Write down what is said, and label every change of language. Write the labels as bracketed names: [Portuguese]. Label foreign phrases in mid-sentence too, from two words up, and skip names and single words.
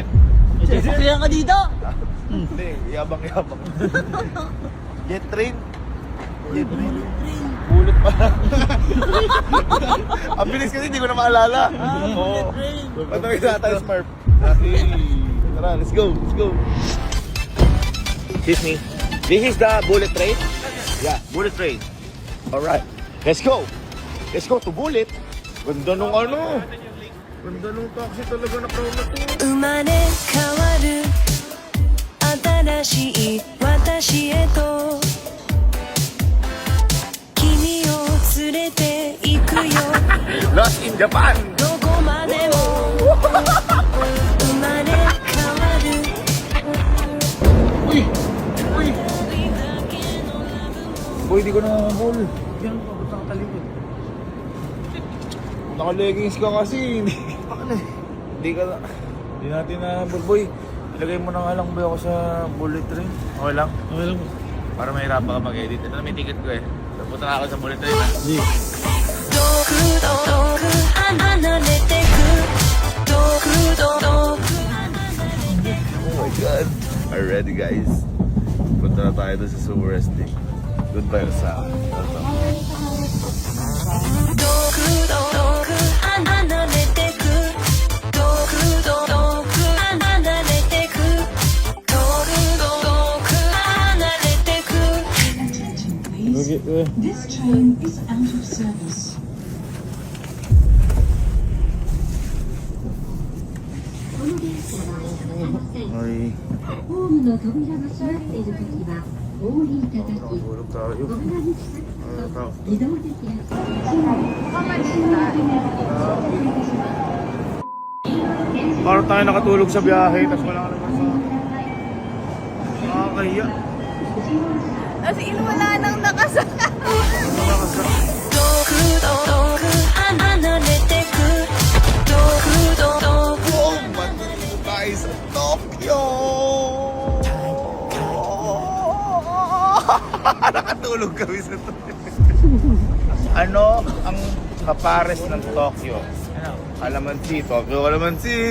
[Filipino] Sasakyan ka dito! Hindi, yabang-yabang. [English] Jet train. Jet train. [Filipino] Bulot pa. Ang bilis kasi, hindi ko na maalala. Oo. Patawin na tayo, Smurf. Okay. Tara, [English] let's go. Let's go. Excuse me. This is the bullet train? Yeah, bullet train. Alright. Let's go. Let's go to bullet. [Filipino] Ganda nung ano. Ganda nung taxi talaga na crown na to. [Japanese] 生まれ変わる新しい私へと君を連れて行くよ [English] Lost in Japan. [Japanese] どこまでも生まれ変わる [Filipino] Uy! Uy! Boy, di ko na mall. Yan pa, ba't nakatalikod? Naka-leggings ka kasi. Hindi ka na. Hindi natin na boy. Ilagay mo na nga lang boy ako sa [English] bullet train. [Filipino] Okay lang? Okay lang. Para mahirapan ka mag-edit. Ito na may ticket ko eh. Punta na ako sa [English] bullet train [Filipino] ha. [Japanese] 遠く遠く離れてく遠く遠く [English] Oh my god. Are you ready guys? [Filipino] Punta na tayo doon sa Sumo Resting. Goodbye sa [Japanese] 遠く遠く離れてく遠く遠く離れてく遠く遠く離れてく [English] This train is out of service. [Filipino] Ay, [Japanese] ホームの扉が閉まっているときはお降りいただき、 [Filipino] nakatulog tayo. [Japanese] 扉に塞ぐ自動で開き、 [Filipino] Parang tayo nakatulog sa biyahe, tapos wala ka naman sa... Nakakahiya. [English] As in, [Filipino] wala nang nakasaka. [Japanese] 遠く遠く離れてく遠く遠く [Filipino] Oh, matindi tayo sa Tokyo! Nakatulog kami sa Tokyo. Ano ang kapares ng Tokyo? Kalamansi, Tokyo kalamansi.